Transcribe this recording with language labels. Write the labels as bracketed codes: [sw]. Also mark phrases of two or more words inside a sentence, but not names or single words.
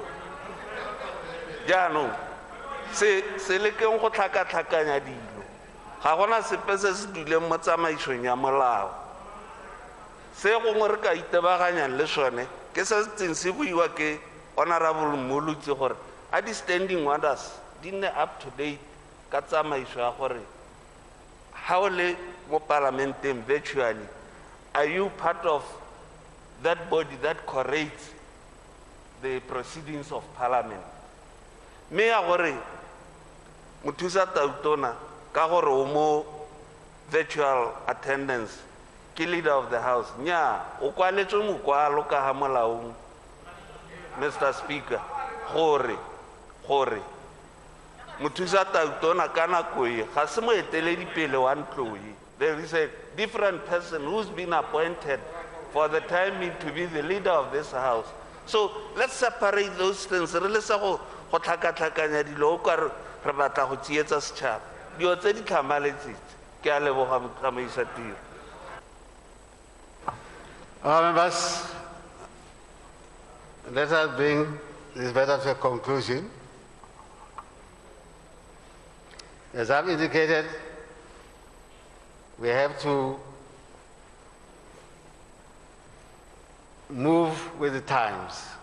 [tn] Jaanong se lekeng go tlhakatlhakanya dilo, ga gona sepe se se duleng mo tsamaisong ya molao. Se gongwe re ka itebaganyang le sone ke se setseng se buiwa ke Honorable Molutse gore a di- [en] standing orders [tn] di nne [en] up to date [tn] ka tsamaiso ya gore how le mo Parlamenteng virtually, [en] are you part of that body that corrects the proceedings of Parliament? [tn] Me ya gore mothusa Tautona ka gore o mo [en] virtual attendance [tn] ke [en] Leader of the House, [tn] nya o kwaletswe mokwalo ka ha molaong Mr. Speaker gore mothusa Tautona ka nako e ga se moeteledipele wa Ntlole. [en] There is a different person who's been appointed for the time to be the leader of this house. So let's separate those things. [tn] Re le sa go tlhakatlhakanya dilo o ka re batla go tsietsa setšhaba dilo tse di tlhamaletsetse. Ke a leboga motsamaisa tiro. [en] Members, let us bring this matter to a conclusion. As I've indicated, we have to move with the times.